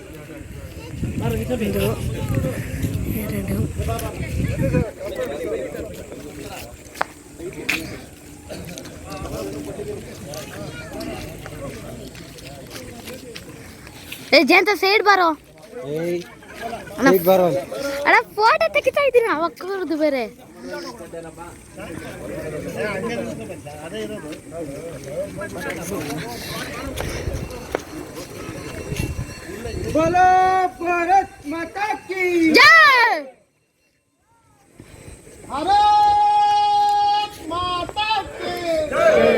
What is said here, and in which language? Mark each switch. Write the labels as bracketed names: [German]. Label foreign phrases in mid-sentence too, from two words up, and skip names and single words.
[Kannada] ಜಂತ ಸೈಡ್ ಬರೋ ಅಣ್ಣ, ಫೋಟೋ ತೆಗಿತಾ ಇದ್ದೀನಿ ಅವಕ್ಕದು ಬೇರೆ. [Hindi] बोलो भारत माता की जय। भारत माता की जय।